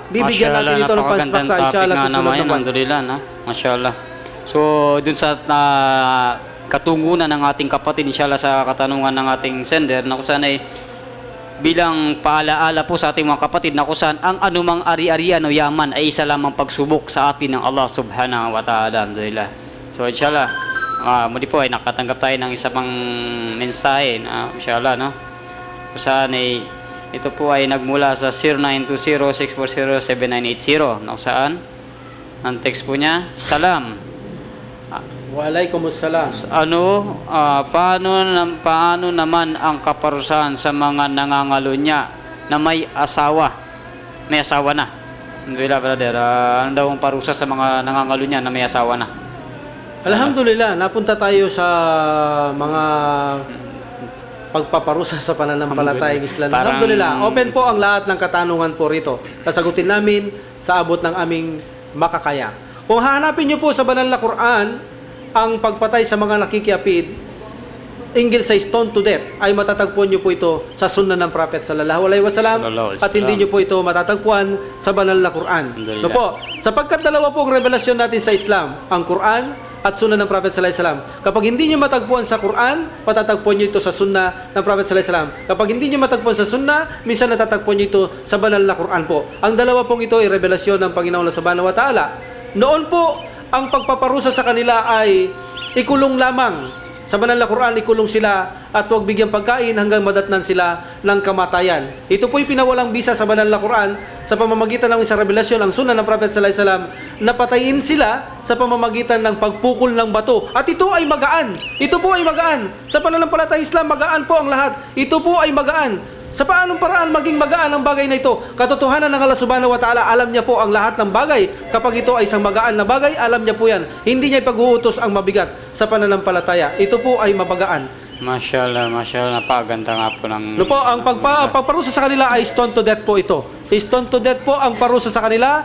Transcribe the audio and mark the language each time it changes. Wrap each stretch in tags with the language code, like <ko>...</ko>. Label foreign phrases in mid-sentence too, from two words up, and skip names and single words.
<tl>Bibigyan natin ito ng pansaksa, inshallah, sa susunod na buwan. Alhamdulillah, Mashallah. So, dun sa katungunan ng ating kapatid, inshallah, sa katanungan ng ating sender, na kung saan ay bilang paalaala po sa ating mga kapatid na kung saan ang anumang ari-arian o yaman ay isa lamang pagsubok sa atin ng Allah</tl> <ar>سبحانه وتعالى.</ar> <tl>Alhamdulillah. So inshallah, muli po ay nakatanggap tayo ng isa pang mensahe na inshallah, no? Kung saan ay ito po ay nagmula sa 0920-640-7980 na kung saan ang text po niya, salam. Waalaikumsalam. Paano naman ang kaparusahan sa mga nangangalunya na may asawa? May asawa na. Alhamdulillah, brother. Ano daw ang parusa sa mga nangangalunya na may asawa na? Alhamdulillah, napunta tayo sa mga pagpaparusa sa pananampalatayang Islam. Alhamdulillah, open po ang lahat ng katanungan po rito. Sasagutin namin sa abot ng aming makakaya. Kung hahanapin niyo po sa banal na Quran, ang pagpatay sa mga nakikiapid hinggil sa</tl> <en>stone to death</en> <tl>ay matatagpuan niyo po ito sa sunnah ng Prophet</tl> <ar>صلى الله عليه وسلم</ar> <tl>at hindi niyo po ito matatagpuan sa banal na Quran. No po, sapagkat dalawa po ang revelasyon natin sa Islam, ang Quran at sunnah ng Prophet</tl> <ar>صلى الله عليه وسلم.</ar> <tl>Kapag hindi niyo matagpuan sa Quran, matatagpuan niyo ito sa sunnah ng Prophet</tl> <ar>صلى الله عليه وسلم.</ar> <tl>Kapag hindi niyo matagpuan sa sunnah, minsan natatagpuan niyo ito sa banal na Quran po. Ang dalawa pong ito ay revelasyon ng Panginoon</tl> <ar>سبحانه وتعالى.</ar> <tl>Noon po, ang pagpaparusa sa kanila ay ikulong lamang. Sa banal na Quran, ikulong sila at huwag bigyang pagkain hanggang madatnan sila ng kamatayan. Ito po'y pinawalang bisa sa banal na Quran sa pamamagitan ng isang revelasyon, ang sunnah ng Prophet</tl> <ar>صلى الله عليه وسلم,</ar> <tl>na patayin sila sa pamamagitan ng pagpukol ng bato. At ito ay magaan. Ito po ay magaan. Sa pananampalatayang Islam, magaan po ang lahat. Ito po ay magaan. Sa paanong paraan maging magaan ang bagay na ito? Katotohanan ng Allah</tl> <ar>سبحانه وتعالى,</ar> <tl>alam niya po ang lahat ng bagay. Kapag ito ay isang magaan na bagay, alam niya po yan. Hindi niya ipag-uutos ang mabigat sa pananampalataya. Ito po ay mabagaan. Mashallah, napaganda nga po ng... No po, ang pagparusa sa kanila ay</tl> <en>stone to death</en> <tl>po ito.</tl> <en>Stone to death</en> <tl>po ang parusa sa kanila.</tl>